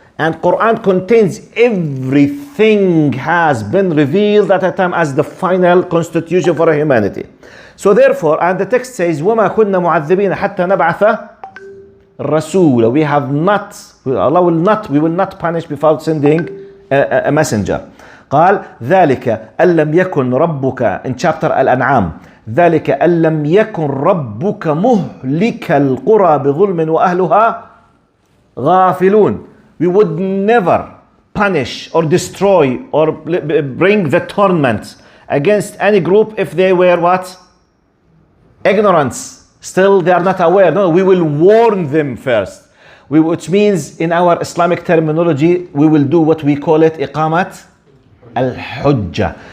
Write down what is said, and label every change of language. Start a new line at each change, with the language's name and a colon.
English: And Quran contains everything has been revealed at a time as the final constitution for humanity. So therefore, and the text says,
Arabic: وَمَا كُنَّا مُعَذِّبِينَ حَتَّى نَبْعَثَ رَسُولًا.
English: We have not, Allah will not, we will not punish without sending a messenger.
Arabic: قال ذلك أن لم يكن ربك,
English: in chapter Al-An'am,
Arabic: ذلك أن لم يكن ربك مهلك القرى بظلم وأهلها غافلون.
English: We would never punish or destroy or bring the torment against any group if they were what? Ignorance. Still they are not aware. No, we will warn them first. Which means in our Islamic terminology, we will do what we call it
Arabic: إقامة الحجة.